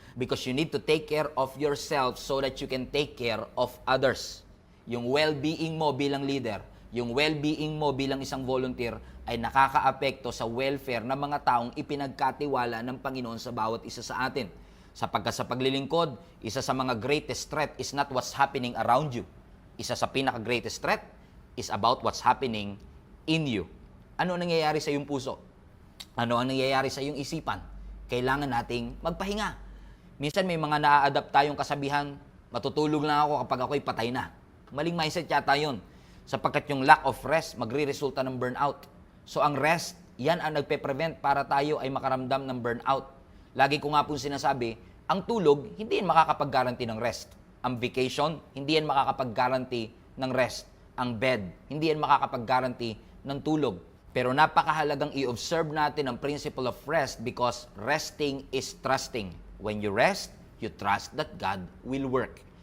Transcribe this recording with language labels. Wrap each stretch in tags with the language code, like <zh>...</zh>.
<en>Because you need to take care of yourself so that you can take care of others.</en> <tl>Yung well-being mo bilang leader, yung well-being mo bilang isang volunteer ay nakakaapekto sa welfare ng mga taong ipinagkatiwala ng Panginoon sa bawat isa sa atin. Sapagkat sa paglilingkod, isa sa mga</tl> <en>greatest threat is not what's happening around you.</en> <tl>Isa sa</tl> <en>pinaka-greatest threat is about what's happening in you.</en> <tl>Ano ang nangyayari sa iyong puso? Ano ang nangyayari sa iyong isipan? Kailangan nating magpahinga. Minsan may mga naa-adapt tayong kasabihan, matutulog lang ako kapag ako'y patay na. Maling mindset yata yun. Sapagkat yung</tl> <en>lack of rest,</en> <tl>magre-resulta ng burnout. So ang rest, yan ang nagpe-prevent para tayo ay makaramdam ng burnout. Lagi ko nga po sinasabi, ang tulog, hindi yan makakapag-guarantee ng rest. Ang vacation, hindi yan makakapag-guarantee ng rest. Ang bed, hindi yan makakapag-guarantee ng tulog. Pero napakahalagang i-observe natin ang</tl> <en>principle of rest because resting is trusting. When you rest, you trust that God will work.</en>